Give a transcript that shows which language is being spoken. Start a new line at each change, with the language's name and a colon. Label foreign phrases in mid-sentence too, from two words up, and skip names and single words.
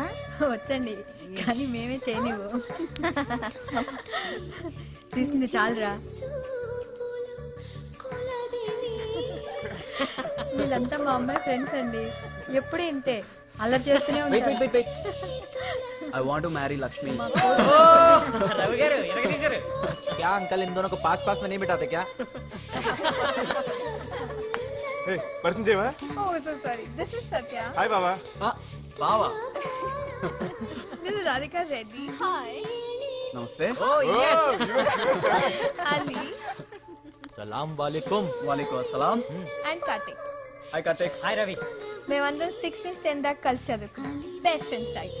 Telugu: వచ్చండి, కానీ మేమే చేయనివ్వు. చూసింది చాలురా. వీళ్ళంతా మా అమ్మాయి ఫ్రెండ్స్ అండి. ఎప్పుడు ఇంతే అల్లరి చేస్తూనే ఉంటారు.
English: I want to marry Lakshmi.
Telugu: రవి గారు ఎరగదీశారు.
Hindi: क्या अंकल इन दोनों को पास पास में नहीं बिठाते क्या?
Telugu: పరిచయం చేయవా?
English: Oh, so sorry. This is Satya.
Telugu: హాయ్ బాబా. బావా
English: This is Radhika Reddy. Hi.
Telugu: నమస్తే.
English: ఓ yes. Ali
Arabic: سلام عليكم. وعليكم السلام.
English: and Kartik.
Telugu: హాయ్ కార్తిక్. హాయ్ రవి. మేమందరం 6th నుంచి 10th దాకా కలిసి చదువుకున్నాం.
English: best friends types.